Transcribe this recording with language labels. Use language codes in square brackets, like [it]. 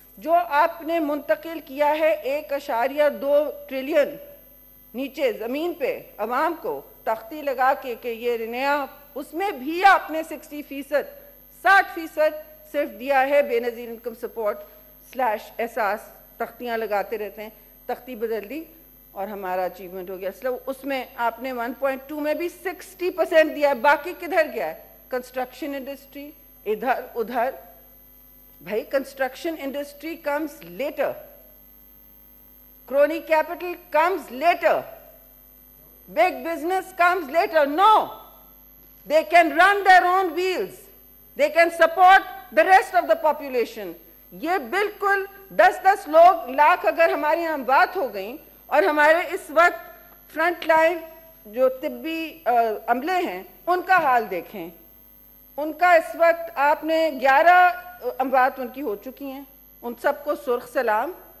[ur] جو آپ نے منتقل کیا ہے 1.2 ٹریلین نیچے زمین پہ عوام کو تختی لگا کے کہ یہ نیا, اس میں بھی آپ نے 60% صرف دیا ہے بے نظیر انکم سپورٹ / احساس. تختیاں لگاتے رہتے ہیں, تختی بدل دی اور ہمارا اچیومنٹ ہو گیا. اس میں آپ نے 1.2 میں بھی 60% دیا ہے. باقی کدھر گیا ہے؟ کنسٹرکشن انڈسٹری ادھر ادھر. بھائی [en] Construction industry comes later, crony capital comes later, big business comes later. No, they can run their own wheels, they can support the rest of the population. [ur] یہ بالکل 10 لوگ لاکھ اگر ہماری یہاں بات ہو گئیں اور ہمارے اس وقت فرنٹ لائن جو طبی عملے ہیں ان کا حال دیکھیں. ان کا اس وقت آپ نے 11 اموات ان کی ہو چکی ہیں, ان سب کو سرخ سلام.